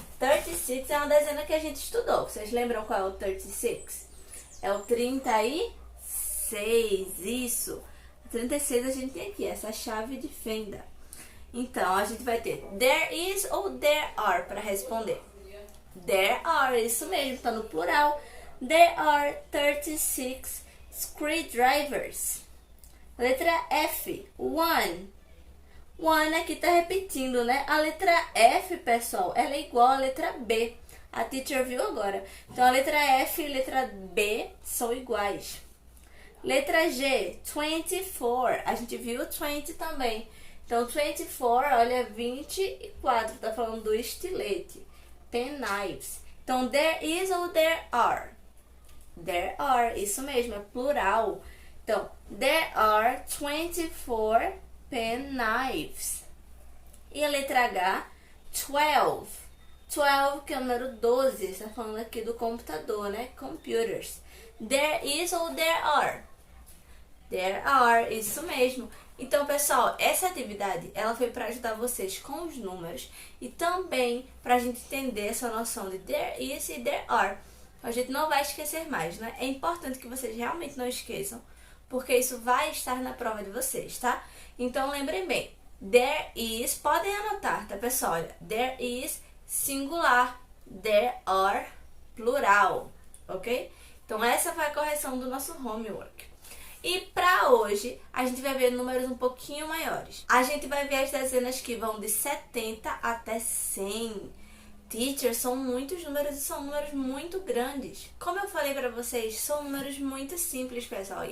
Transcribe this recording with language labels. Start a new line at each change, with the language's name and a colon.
Portuguese: 36 é uma dezena que a gente estudou. Vocês lembram qual é o 36? É o 36, isso. O 36 a gente tem aqui, essa chave de fenda. Então, a gente vai ter there is ou there are para responder. There are, isso mesmo, tá no plural.
English: There are 36 screwdrivers.
Portuguese: Letra F, one. One aqui tá repetindo, né? A letra F, pessoal, ela é igual à letra B. A teacher viu agora. Então, a letra F e a letra B são iguais. Letra G, 24. A gente viu 20 também. Então, 24, olha, 24. Tá falando do estilete. Penknives. Então, there is ou there are? There are, isso mesmo, é plural.
English: Então, there are 24 penknives.
Portuguese: E a letra H, 12. 12, que é o número 12. Está falando aqui do computador, né? Computers. There is ou there are? There are, isso mesmo. Então, pessoal, essa atividade, ela foi para ajudar vocês com os números e também para a gente entender essa noção de there is e there are. A gente não vai esquecer mais, né? É importante que vocês realmente não esqueçam, porque isso vai estar na prova de vocês, tá? Então, lembrem bem, there is, podem anotar, tá, pessoal? Olha, there is singular, there are plural, ok? Então, essa foi a correção do nosso homework. E para hoje, a gente vai ver números um pouquinho maiores. A gente vai ver as dezenas que vão de 70 até 100. Teacher, são muitos números e são números muito grandes. Como eu falei para vocês, são números muito simples, pessoal.